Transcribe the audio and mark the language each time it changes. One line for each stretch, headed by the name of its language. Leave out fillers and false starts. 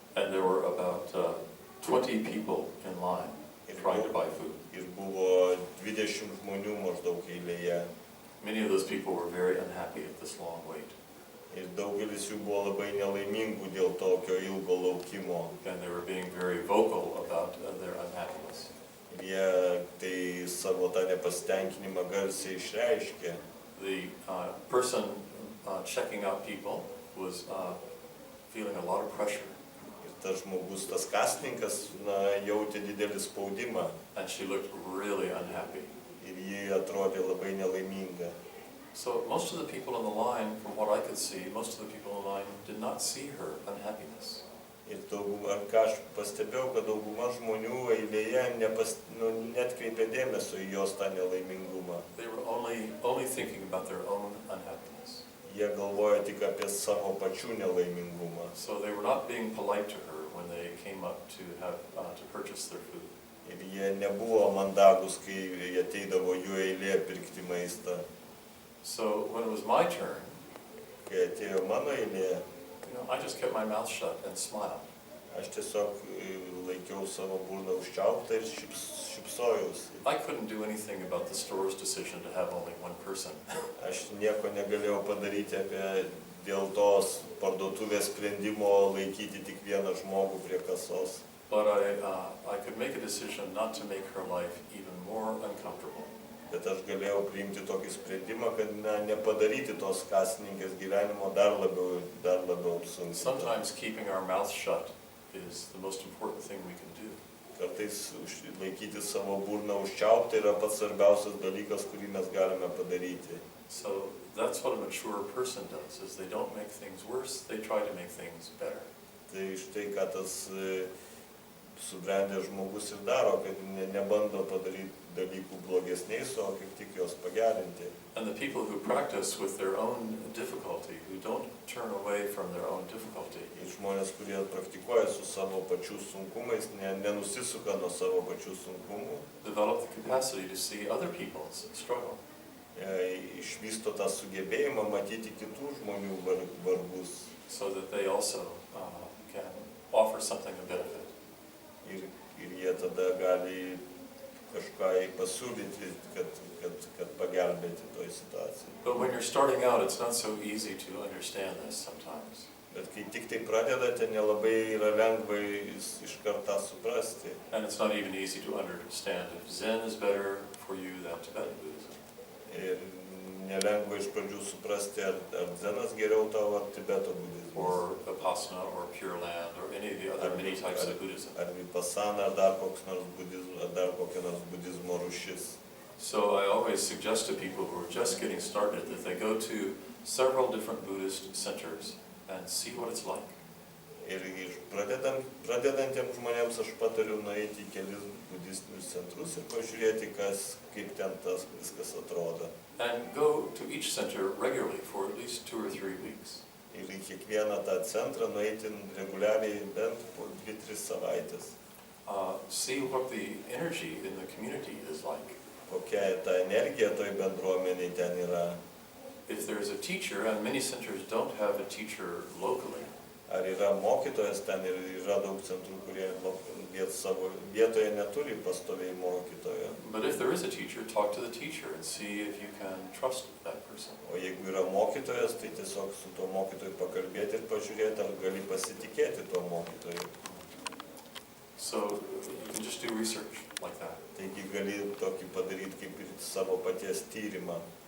English: And there were about 20 people in line trying to buy food.
Lithuanian: Ir buvo 20 žmonių maždaug eilėje.
English: Many of those people were very unhappy at this long wait.
Lithuanian: Ir daugelis jų buvo labai nelaimingų dėl tokio ilgo laukimo.
English: And they were being very vocal about their unhappiness.
Lithuanian: Ir jie tai savo tą nepasitenkinimą garsiai išreiškė.
English: The person checking out people was feeling a lot of pressure.
Lithuanian: Ir tas žmogus, tas kasininkas, jautė didelį spaudimą.
English: And she looked really unhappy.
Lithuanian: Ir ji atrodė labai nelaiminga.
English: So most of the people in the line, from what I could see, most of the people in the line did not see her unhappiness.
Lithuanian: Ir ką aš pastebėjau, kad dauguma žmonių eilėje netkreipė dėmesio į jos tą nelaimingumą.
English: They were only thinking about their own unhappiness.
Lithuanian: Jie galvoja tik apie savo pačių nelaimingumą.
English: So they were not being polite to her when they came up to purchase their food.
Lithuanian: Ir jie nebuvo mandagus, kai ateidavo jų eilė pirkti maistą.
English: So when it was my turn,
Lithuanian: Kai atėjo mano eilė,
English: I just kept my mouth shut and smiled.
Lithuanian: aš tiesiog laikiau savo burną užčiauptą ir šypsojausi.
English: I couldn't do anything about the store's decision to have only one person.
Lithuanian: Aš nieko negalėjau padaryti dėl tos parduotuvės sprendimo laikyti tik vieną žmogų prie kasos.
English: But I could make a decision not to make her life even more uncomfortable.
Lithuanian: Bet aš galėjau priimti tokį sprendimą, kad nepadaryti tos kasininkės gyvenimo dar labiau apsunkinti.
English: Sometimes keeping our mouth shut is the most important thing we can do.
Lithuanian: Kartais laikyti savo burną užčiauptą yra pats svarbiausias dalykas, kurį mes galime padaryti.
English: So that's what a mature person does, is they don't make things worse, they try to make things better.
Lithuanian: Tai štai, ką tas subrendęs žmogus ir daro, kad nebando padaryti dalykų blogesniais, o kaip tik juos pagerinti.
English: And the people who practice with their own difficulty, who don't turn away from their own difficulty,
Lithuanian: Ir žmonės, kurie praktikuoja su savo pačių sunkumais, nenusisuka nuo savo pačių sunkumų,
English: develop the capacity to see other people's struggle.
Lithuanian: Išvysto tą sugebėjimą matyti kitų žmonių vargus.
English: So that they also can offer something of benefit.
Lithuanian: Ir jie tada gali kažką pasiūlyti, kad pagelbėti toj situacijai.
English: But when you're starting out, it's not so easy to understand this sometimes.
Lithuanian: Bet kai tik tai pradedate, nelabai yra lengva iš karto suprasti.
English: And it's not even easy to understand if Zen is better for you than Tibetan Buddhism.
Lithuanian: Ir nelengva iš pradžių suprasti, ar Zenas geriau tavo, ar Tibeto budizmas.
English: Or Vipassana, or Pure Land, or any of the other many types of Buddhism.
Lithuanian: Ar Vipassana, ar dar kokia nors budizmo rūšis.
English: So I always suggest to people who are just getting started that they go to several different Buddhist centers and see what it's like.
Lithuanian: Ir pradedantiems žmonėms aš patariu nueiti į kelis budistinius centrus ir pažiūrėti, kaip ten tas viskas atrodo.
English: And go to each center regularly for at least 2 or 3 weeks.
Lithuanian: Ir į kiekvieną tą centrą nueiti reguliariai bent po 2-3 savaitės.
English: See what the energy in the community is like.
Lithuanian: Kokia ta energija toj bendruomeniai ten yra.
English: If there's a teacher, and many centers don't have a teacher locally,
Lithuanian: Ar yra mokytojas ten ir yra daug centrų, kurie savo vietoje neturi pastoviai mokytojo.
English: but if there is a teacher, talk to the teacher and see if you can trust that person.
Lithuanian: O jeigu yra mokytojas, tai tiesiog su tuo mokytoju pakalbėti ir pažiūrėti, ar gali pasitikėti tuo mokytoju.
English: So you can just do research like that.
Lithuanian: Taigi gali tokį padaryti kaip ir savo paties tyrimą.